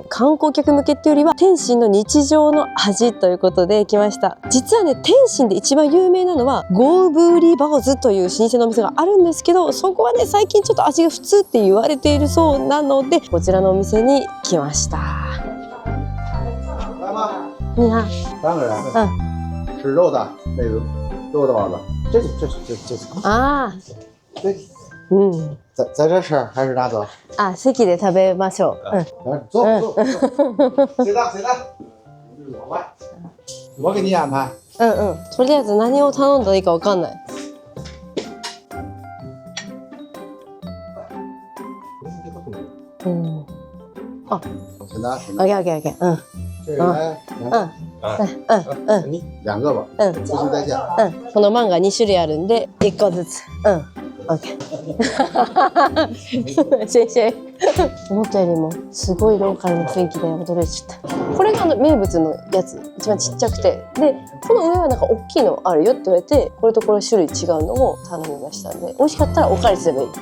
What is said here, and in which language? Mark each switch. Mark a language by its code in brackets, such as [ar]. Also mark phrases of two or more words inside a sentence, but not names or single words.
[ja] 観光客向けっていうよりは天津の日常の味ということで来ました。実はね、天津で一番有名なのはゴーブーリーバオズという老舗のお店があるんですけど、そこはね、最近ちょっと味が普通って言われているそうなので、こちらのお店に来ました。 [zh] 你好。 3个人。吃肉的那个肉的包子，这ああ。对。在这吃还是拿走？ [ja] あ、席で食べましょう。 [zh] 坐。谁的？我给你安排。 [ja] とりあえず何を頼んだらいいかわかんない。あ、オッケー。 [zh] 这个来2个吧。不行再加。 [ja] このマンが2種類あるんで1個ずつ。オッケー。シェイシェイ。思ったよりもすごいローカルな雰囲気で驚いちゃった。これが名物のやつ、一番ちっちゃくて、でこの上はなんか大きいのあるよって言われて、これとこれ種類違うのを頼みましたんで、美味しかったらおかわりすればいい。